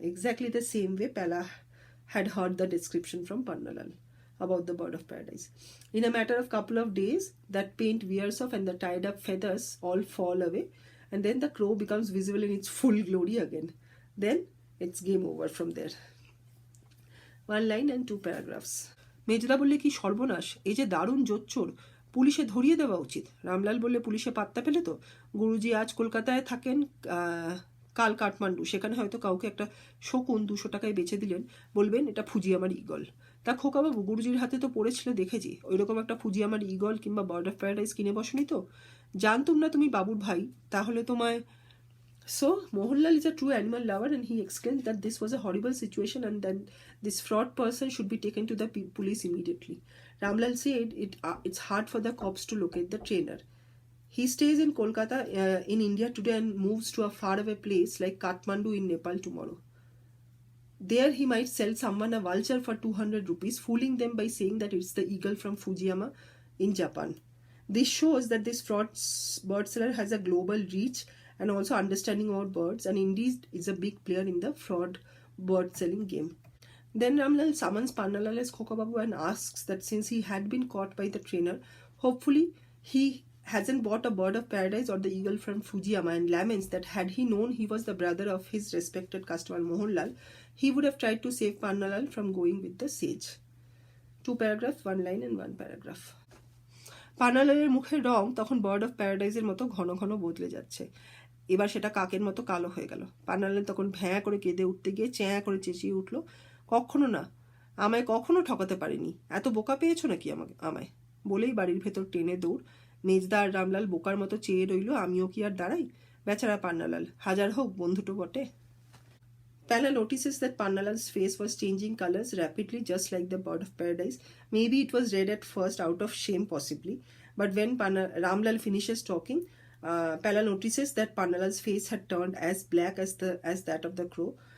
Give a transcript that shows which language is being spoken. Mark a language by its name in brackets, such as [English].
[English] Exactly the same way Pella had heard the description from Pannalal about the bird of paradise. In a matter of couple of days, that paint wears off and the tied up feathers all fall away, and then the crow becomes visible in its full glory again. Then it's game over from there. 1 line and 2 paragraphs. [Bangla] মেজদা বললে, কি সর্বনাশ, এই যে দারুণ জোচ্চোর, পুলিশে ধরিয়ে দেওয়া উচিত। রামলাল বললে, পুলিশে পাত্তা পেলে তো? গুরুজি আজ কলকাতায় থাকেন, কাল কাঠমান্ডু, সেখানে হয়তো কাউকে একটা শকুন 200 টাকায় বেচে দিলেন, বলবেন এটা ফুজিয়ামার ঈগল। তা খোকাবাবু, গুরুজির হাতে তো পড়েছিল দেখেছি, ওইরকম একটা ফুজিয়ামার ঈগল কিংবা বার্ড অফ প্যারাডাইস কিনে বসনি তো? জানতুম না তুমি বাবুর ভাই, তাহলে তোমায়। [English] So, Mohanlal is a true animal lover, and he exclaimed that this was a horrible situation and then this fraud person should be taken to the police immediately. Ramlal said it's hard for the cops to locate the trainer. He stays in Kolkata in India today and moves to a faraway place like Kathmandu in Nepal tomorrow. There he might sell someone a vulture for 200 rupees, fooling them by saying that it's the eagle from Fujiyama in Japan. This shows that this fraud bird seller has a global reach and also understanding about birds, and indeed is a big player in the fraud bird selling game. Then Ramlal summons Pannalal as Khokababu and asks that since he had been caught by the trainer, hopefully he hasn't bought a bird of paradise or the eagle from Fujiyama, and laments that had he known he was the brother of his respected customer Mohanlal, he would have tried to save Pannalal from going with the sage. 2 paragraphs, 1 line and 1 paragraph. [Bangla] পান্নালালের মুখের রং তখন bird of প্যারাডাইজের মতো ঘন ঘন বদলে যাচ্ছে। এবার সেটা কাকের মতো কালো হয়ে গেল। পান্নালাল তখন ভ্যাঁ করে কেঁদে উঠতে গিয়ে চ্যাঁ করে চেঁচিয়ে উঠল, কখনো না, আমায় কখনো ঠকাতে পারিনি, এত বোকা পেয়েছো নাকি আমায়? বলেই বাড়ির ভেতর টেনে দৌড়। মেজদা আর রামলাল বোকার মতো চেয়ে রইল, আমিও কি আর দাঁড়াই? বেচারা পান্নালাল, হাজার হোক বন্ধুটো বটে। [English] Palla notices that Pannalal's face was changing colors rapidly, just like the bird of paradise. Maybe it was red at first out of shame possibly, but when Ramlal finishes talking, Palla notices that Pannalal's face had turned as black as that of the crow.